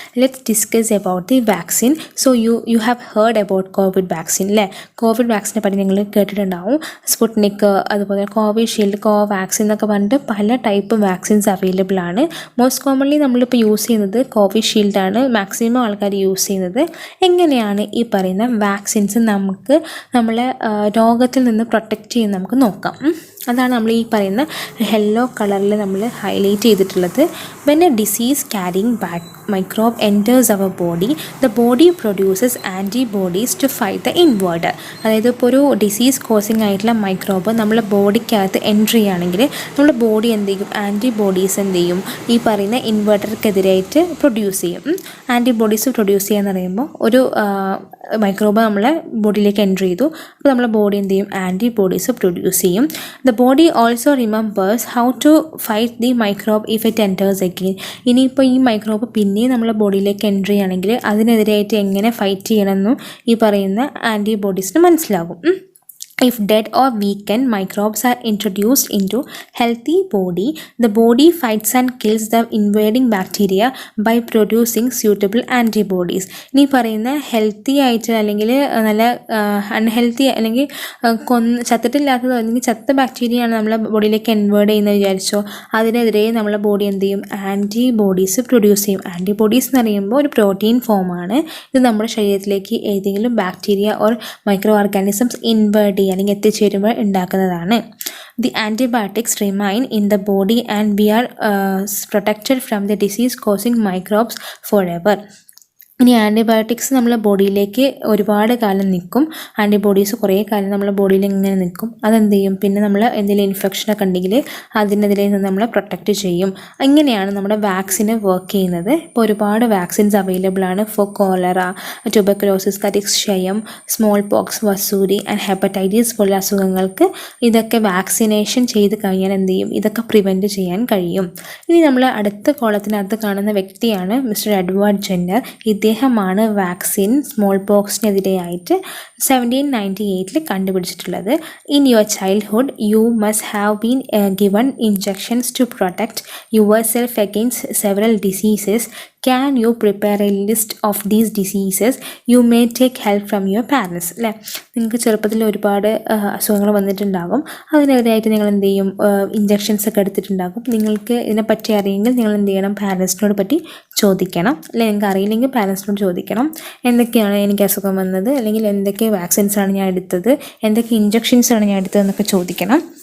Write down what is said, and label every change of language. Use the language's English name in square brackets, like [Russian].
[English] Let's discuss about the vaccine. So you have heard about COVID vaccine [Malayalam] അല്ലേ. Covid വാക്സിനെ പറ്റി നിങ്ങൾ കേട്ടിട്ടുണ്ടാവും. Sputnik, അതുപോലെ കോവിഷീൽഡ്, കോവാക്സിൻ എന്നൊക്കെ പറഞ്ഞിട്ട് പല ടൈപ്പ് വാക്സിൻസ് അവൈലബിൾ ആണ്. [English] most commonly [Malayalam] നമ്മളിപ്പോൾ യൂസ് ചെയ്യുന്നത് കോവിഷീൽഡാണ് മാക്സിമം ആൾക്കാർ യൂസ് ചെയ്യുന്നത്. എങ്ങനെയാണ് ഈ പറയുന്ന വാക്സിൻസ് നമുക്ക് നമ്മളെ രോഗത്തിൽ നിന്ന് പ്രൊട്ടക്റ്റ് ചെയ്യുന്ന നമുക്ക് നോക്കാം. അതാണ് നമ്മൾ ഈ പറയുന്ന യെല്ലോ കളറിൽ നമ്മൾ ഹൈലൈറ്റ് ചെയ്തിട്ടുള്ളത്. [English] When a disease carrying microbe enters our body, the body produces antibodies to fight the invader. [Malayalam] അതായത് ഇപ്പോൾ ഒരു ഡിസീസ് കോസിങ് ആയിട്ടുള്ള മൈക്രോബ് നമ്മളെ ബോഡിക്കകത്ത് എൻട്രി ആണെങ്കിൽ നമ്മുടെ ബോഡി എന്ത് ചെയ്യും, ആൻറ്റിബോഡീസ് എന്ത് ചെയ്യും, ഈ പറയുന്ന ഇൻവേർട്ടർക്കെതിരായിട്ട് പ്രൊഡ്യൂസ് ചെയ്യും. ആൻറ്റിബോഡീസ് പ്രൊഡ്യൂസ് ചെയ്യാന്ന് പറയുമ്പോൾ ഒരു മൈക്രോബ് നമ്മളെ ബോഡിയിലേക്ക് എൻട്രി ചെയ്തു, അപ്പോൾ നമ്മളെ ബോഡി എന്ത് ചെയ്യും, ആൻറ്റിബോഡീസ് പ്രൊഡ്യൂസ് ചെയ്യും. [English] The body also remembers how to fight the microbe if it enters again. [Malayalam] ഇനിയിപ്പോൾ ഈ മൈക്രോബ് പിന്നെ നമ്മളെ ബോഡിയിലേക്ക് എൻട്രി ആണെങ്കിൽ അതിനെതിരായിട്ട് എങ്ങനെ ഫൈറ്റ് ചെയ്യണമെന്നും ഈ പറയുന്ന ആൻറ്റിബോഡീസിന് മനസ്സിലാകും. [English] If dead or weakened microbes are introduced into healthy body, the body fights and kills the invading bacteria by producing suitable antibodies. [Malayalam] ഇനി പറയുന്ന ഹെൽത്തി ആയിട്ട് അല്ലെങ്കിൽ നല്ല അൺഹെൽത്തി അല്ലെങ്കിൽ ചത്തിട്ടില്ലാത്തതോ അല്ലെങ്കിൽ ചത്ത ബാക്ടീരിയയാണ് നമ്മളെ ബോഡിയിലേക്ക് ഇൻവേർഡ് ചെയ്യുന്നത് വിചാരിച്ചോ, അതിനെതിരെ നമ്മളെ ബോഡി എന്ത് ചെയ്യും, ആൻറ്റിബോഡീസ് പ്രൊഡ്യൂസ് ചെയ്യും. ആൻറ്റിബോഡീസ് എന്ന് പറയുമ്പോൾ ഒരു പ്രോട്ടീൻ ഫോമാണ്. ഇത് നമ്മുടെ ശരീരത്തിലേക്ക് ഏതെങ്കിലും bacteria or micro organisms inward അല്ലെങ്കിൽ എത്തിച്ചേരുമ്പോൾ ഉണ്ടാക്കുന്നതാണ്. [English] The antibiotics remain in the body and we are protected from the disease causing microbes forever. [Malayalam] ഇനി ആൻറ്റിബയോട്ടിക്സ് നമ്മളെ ബോഡിയിലേക്ക് ഒരുപാട് കാലം നിൽക്കും. ആൻറ്റിബോഡീസ് കുറേ കാലം നമ്മളെ ബോഡിയിൽ ഇങ്ങനെ നിൽക്കും. അതെന്ത് ചെയ്യും, പിന്നെ നമ്മൾ എന്തെങ്കിലും ഇൻഫെക്ഷനൊക്കെ ഉണ്ടെങ്കിൽ അതിനെതിരെ നിന്ന് നമ്മളെ പ്രൊട്ടക്റ്റ് ചെയ്യും. ഇങ്ങനെയാണ് നമ്മുടെ വാക്സിന് വർക്ക് ചെയ്യുന്നത്. ഇപ്പോൾ ഒരുപാട് വാക്സിൻസ് അവൈലബിൾ ആണ് four cholera, tuberculosis, [English] that is [Malayalam] ക്ഷയം, small pox, Vasoori and hepatitis പോലുള്ള അസുഖങ്ങൾക്ക് ഇതൊക്കെ വാക്സിനേഷൻ ചെയ്ത് കഴിഞ്ഞാൽ എന്ത് ചെയ്യും, ഇതൊക്കെ പ്രിവെൻറ്റ് ചെയ്യാൻ കഴിയും. ഇനി നമ്മൾ അടുത്ത കോളത്തിനകത്ത് കാണുന്ന വ്യക്തിയാണ് മിസ്റ്റർ എഡ്വേർഡ് ജെന്നർ. ഇദ്ദേഹമാണ് vaccine small പോക്സിനെതിരെയായിട്ട് 1798 കണ്ടുപിടിച്ചിട്ടുള്ളത്. [English] In your childhood you must have been given injections to protect yourself against several diseases. Can you prepare a list of these diseases? You may take help from your parents. [Malayalam] അല്ലേ, നിങ്ങൾക്ക് ചെറുപ്പത്തിൽ ഒരുപാട് അസുഖങ്ങൾ വന്നിട്ടുണ്ടാകും. അതിനെതിരായിട്ട് നിങ്ങൾ എന്ത് ചെയ്യും, injections ഒക്കെ എടുത്തിട്ടുണ്ടാകും. നിങ്ങൾക്ക് ഇതിനെപ്പറ്റി അറിയെങ്കിൽ നിങ്ങൾ എന്ത് ചെയ്യണം, പാരൻസിനോട് പറ്റി ചോദിക്കണം. അല്ലെ, നിങ്ങൾക്ക് അറിയില്ലെങ്കിൽ പാരൻസിനോട് ചോദിക്കണം. എന്തൊക്കെയാണ് എനിക്ക് അസുഖം വന്നത്, അല്ലെങ്കിൽ എന്തൊക്കെ വാക്സിൻസാണ് ഞാൻ എടുത്തത്, എന്തൊക്കെ ഇഞ്ചെക്ഷൻസാണ് ഞാൻ എടുത്തതെന്നൊക്കെ ചോദിക്കണം.